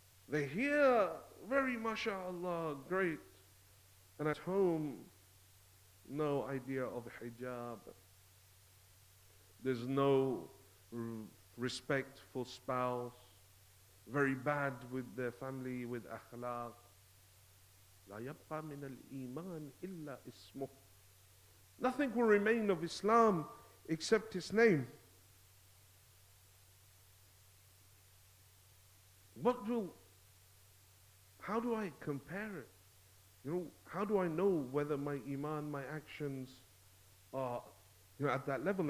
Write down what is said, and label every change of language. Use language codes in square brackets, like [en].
[en] They hear very MashaAllah, great. And at home, no idea of hijab. There's no respect for spouse. Very bad with their family, with akhlaq. [ar] لا يبقى من الإيمان إلا اسمه. [en] Nothing will remain of Islam except his name. How do I compare it? How do I know whether my iman, my actions are at that level?